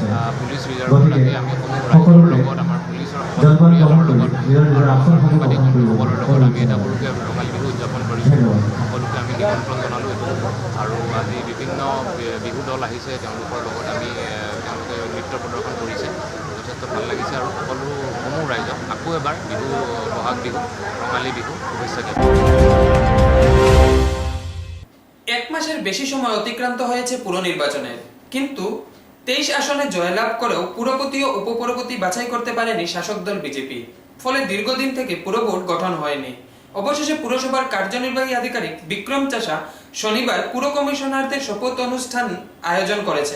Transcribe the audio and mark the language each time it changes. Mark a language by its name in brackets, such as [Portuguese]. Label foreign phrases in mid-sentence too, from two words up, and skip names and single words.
[Assamese] গতিকে সকলোকে জলপান গ্ৰহণ কৰি নিজৰ নিজৰ আসনসমূহ গ্ৰহণ কৰিব ধন্যবাদ। সকলোকে আমি নিমন্ত্ৰণ জনালোঁ আৰু আজি বিভিন্ন বিহু দল আহিছে, তেওঁলোকৰ লগত আমি তেওঁলোকে নৃত্য প্ৰদৰ্শন কৰিছে, যথেষ্ট ভাল লাগিছে আৰু সমূহ ৰাইজক আকৌ এবাৰ বিহু বহাগ বিহু ৰঙালী বিহু শুভেচ্ছা জ্ঞাপন। [Bangla] এক মাসের বেশি সময় অতিক্রান্ত হয়েছে পুর নির্বাচনের, কিন্তু 23 আসনে জয়লাভ করেও পুরপতি ও উপপুরপতি বাছাই করতে পারেনি শাসক দল বিজেপি। ফলে দীর্ঘদিন থেকে পুর বোর্ড গঠন হয়নি। অবশেষে পুরসভার কার্যনির্বাহী আধিকারিক বিক্রম চাষা শনিবার পুর কমিশনারদের শপথ অনুষ্ঠান আয়োজন করেছেন।